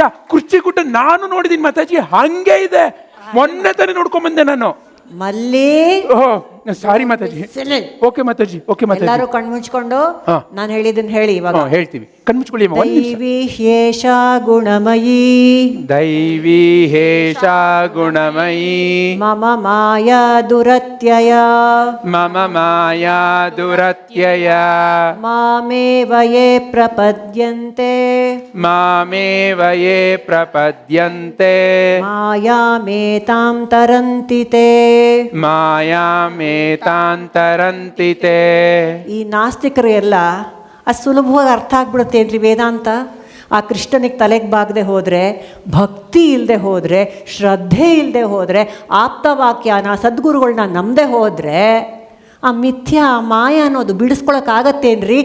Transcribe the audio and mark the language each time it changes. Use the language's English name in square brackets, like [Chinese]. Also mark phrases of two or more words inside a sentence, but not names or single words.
[Kannada] ಕುರ್ಚಿ ಗುಡ್ಡ ನಾನು ನೋಡಿದೀನಿ ಮಾತಾಜಿ, ಹಂಗೆ ಇದೆ. ಮೊನ್ನೆ ತಾನೇ ನೋಡ್ಕೊಂಡ್ ಬಂದೆ ನಾನು. ಮಲ್ಲಿ ಸಾರಿ ಮಾತಾಜಿ. ಓಕೆ ಮಾತಾಜಿ. ಎಲ್ಲರೂ ಕಣ್ಮುಚ್ಕೊಂಡು ನಾನು ಹೇಳಿದ್ದನ್ನ ಹೇಳಿ ಇವಾಗ. ಹೇಳ್ತೀವಿ, ಕಣ್ಮುಚ್ಕೊಳ್ಳಿ. [Sanskrit] ದೈವಿ ಹೇಷ ಗುಣಮಯೀ, ದೈವಿ ಹೇಷ ಗುಣಮಯೀ, ಮಮ ಮಾಯಾ ದುರತ್ಯಯ, ಮಮ ಮಾಯಾ ದುರತ್ಯಯ, ಮಾಮೇವ ಯೇ ಪ್ರಪದ್ಯಂತೆ, ಮಾಮೇವ ಯೇ ಪ್ರಪದ್ಯಂತೆ, ಮಾಯಾಮೇತಾಂ ತರಂತಿ ತೇ, ಮಾಯಾಮೇತಾಂತರಂತಿ ತೇ. [Kannada] ಈ ನಾಸ್ತಿಕರು ಎಲ್ಲ ಅದು ಸುಲಭವಾಗಿ ಅರ್ಥ ಆಗ್ಬಿಡುತ್ತೆ ಏನ್ರಿ ವೇದಾಂತ. ಆ ಕೃಷ್ಣನಿಗೆ ತಲೆಗೆ ಬಾಗದೆ ಹೋದರೆ, ಭಕ್ತಿ ಇಲ್ಲದೆ ಹೋದರೆ, ಶ್ರದ್ಧೆ ಇಲ್ಲದೆ ಹೋದರೆ, ಆಪ್ತವಾಕ್ಯನ ಸದ್ಗುರುಗಳನ್ನ ನಂಬದೆ ಹೋದರೆ ಆ ಮಿಥ್ಯಾ ಮಾಯ ಅನ್ನೋದು ಬಿಡಿಸ್ಕೊಳಕ್ಕಾಗತ್ತೇನ್ರಿ?